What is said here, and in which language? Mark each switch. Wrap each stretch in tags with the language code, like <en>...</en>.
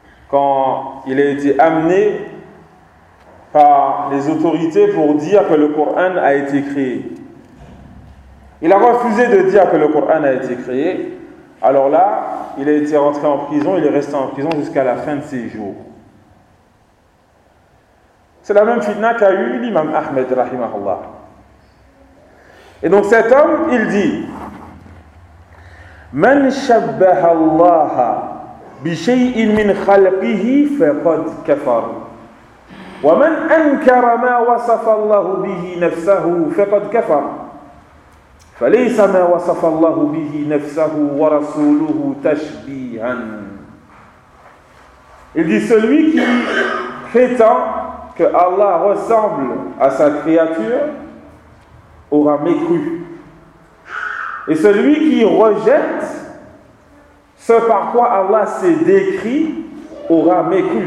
<fr>Quand il a été amené par les autorités pour dire que le Coran a été créé. Il a refusé de dire que le Coran a été créé. Alors là, il a été rentré en prison, il est resté en prison jusqu'à la fin de ses jours. C'est la même fitna qu'a eu l'imam Ahmed, rahimahullah. Et donc cet homme, il dit</fr> <ar>« Man shabbaha Allah bi shay'in min khalqihi faqad kafar. » وَمَنْ أَنْكَرَ مَا وَصَفَ اللَّهُ بِهِ نَفْسَهُ فَقَدْ كَفَرَ فَلَيْسَ مَا وَصَفَ اللَّهُ بِهِ نَفْسَهُ وَرَسُولُهُ تَشْبِيهًا.</ar> <fr>Il dit, celui qui prétend que Allah ressemble à sa créature aura mécru. Et celui qui rejette ce par quoi Allah s'est décrit aura mécru.</fr>